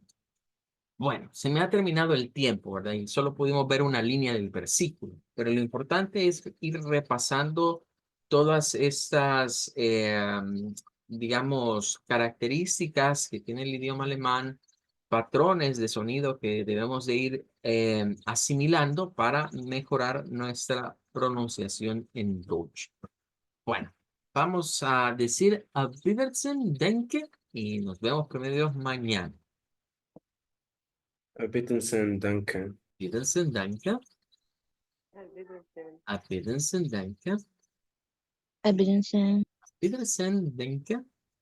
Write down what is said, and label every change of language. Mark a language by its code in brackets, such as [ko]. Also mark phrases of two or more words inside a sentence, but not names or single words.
[es] Bueno, se me ha terminado el tiempo, ¿verdad? Y solo pudimos ver una línea del versículo, pero lo importante es ir repasando todas estas, digamos, características que tiene el idioma alemán, patrones de sonido que debemos de ir asimilando para mejorar nuestra pronunciación en Deutsch. Bueno, vamos a decir [de] Auf Wiedersehen, denke, [es] y nos vemos primero Dios mañana. [de] Bitte schön, danke. Wiedersehen, danke. Wiedersehen. Auf Wiedersehen, danke. Evidencia. Wiedersehen, danke.